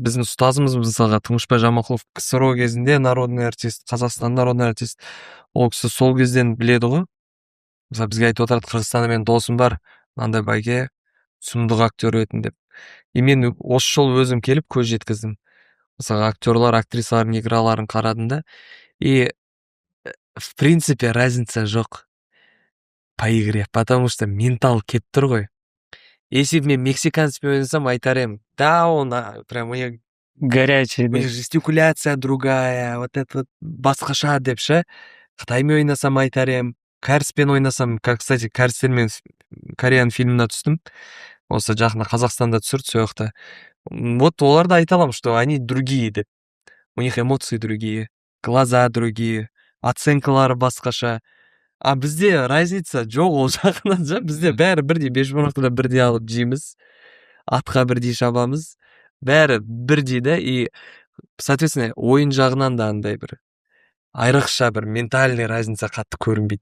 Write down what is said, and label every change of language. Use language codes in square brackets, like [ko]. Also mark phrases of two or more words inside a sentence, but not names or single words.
[kk] Біздің ұстазымыз, мысалға Тұңғышбай Жаманқұлов КСРО кезінде [ru] народный артист, [kk] Қазақстан [ru] народный артист, [kk] ол кісі сол кезден біледі ғой. Мысалы бізге айтып отырады, Қырғызстанда менің досым бар, мынандай байке, сұмдық актер ретінде. И мен осы жол өзім келіп көз жеткіздім. Мысалы актерлар, актрисалардың играларын қарадым да, [ru] и в принципе разница жоқ по игре, потому что ментал [kk] кеп тұр ғой. Если мен мексиканцпен ойнасам, айтар едім, да, [ru] он прям горячий, у них жестикуляция другая, вот это вот [kk] басқаша деп ше. Қытаймен ойнасам айтар едім, кәріспен ойнасам, кстати, кәрістермен Кореян фильміне түстім. Осы жақында Қазақстанда түсірді сол жақта. Вот оларды айта аламын, [ru] что они другие деп. У них эмоции другие, глаза другие, [kk] оценкалары басқаша. А бізде разница жоқ ол жағынан. Бізде бәрі бірдей, бешбармақты да бірдей алып жейміз, атқа бірдей шабамыз, бәрі бірдей да. [ru] И соответственно [kk] ойын жағынан да андай бір айрықша бір [ru] ментальный разница [kk] қатты көрінбейді.